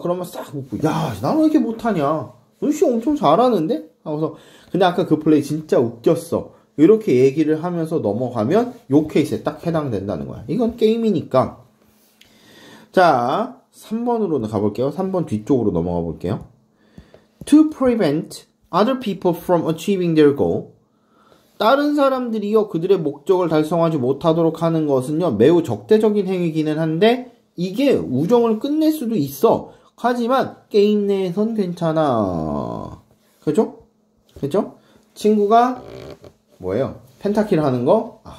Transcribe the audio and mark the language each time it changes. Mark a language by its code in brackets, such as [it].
[ko] 그러면 싹 웃고, 야, 나는 왜 이렇게 못하냐? 너 씨 엄청 잘하는데? 하고서, 근데 아까 그 플레이 진짜 웃겼어. 이렇게 얘기를 하면서 넘어가면 요 케이스에 딱 해당된다는 거야. 이건 게임이니까. 자, 3번으로 가볼게요. 3번 뒤쪽으로 넘어가 볼게요. [en] To prevent other people from achieving their goal. [ko] 다른 사람들이요, 그들의 목적을 달성하지 못하도록 하는 것은요, 매우 적대적인 행위기는 한데, 이게 우정을 끝낼 수도 있어. 하지만 게임 내에선 괜찮아. 그죠? 친구가 뭐예요? 펜타킬 하는 거?